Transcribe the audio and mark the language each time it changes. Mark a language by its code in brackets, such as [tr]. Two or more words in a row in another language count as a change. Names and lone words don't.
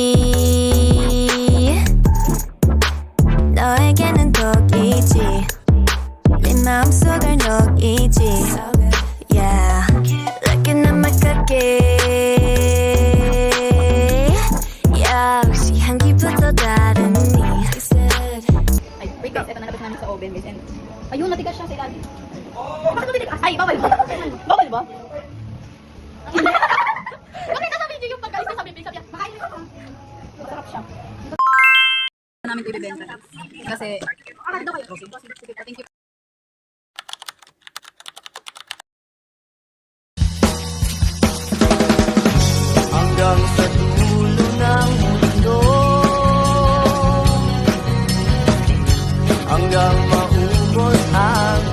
[ko] 너에게는 독이지 네 마음속을 녹이지 [en] Yeah Looking at my cookie Yeah [ko] 역시 향기부터 다르니 [tl] Ay, [en] wait guys, [tl] ito na labas namin sa oven guys. And, ayun, matigas siya sa ilalim. Bakit matigas? Ay, bawal ba? Bawal ba? Bakit nasa video yung pag-alis ko sa bibig? Sabi niya, makain ko. Masarap siya. Namin ito ibibenta. Kasi, daw kayo. Sige, [en] thank you. [tl] Hanggang sa dulo ng mundo, hanggang maubos ang